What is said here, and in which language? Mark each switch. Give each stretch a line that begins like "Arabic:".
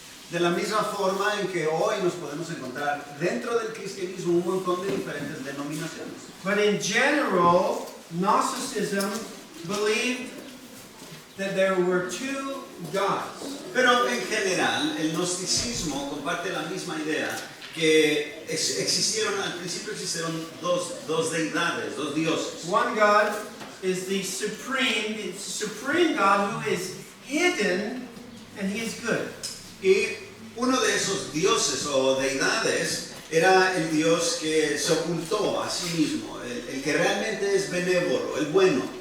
Spanish: De la misma forma en que hoy nos podemos encontrar dentro del cristianismo un montón de diferentes denominaciones.
English: But in general, Gnosticism believed that there were two gods.
Spanish: Pero en general, el gnosticismo comparte la misma idea que al principio existieron dos deidades, dos dioses.
English: One God is the supreme God who is hidden and he is good.
Spanish: Y uno de esos dioses o deidades era el Dios que se ocultó a sí mismo, el que realmente es benévolo, el bueno.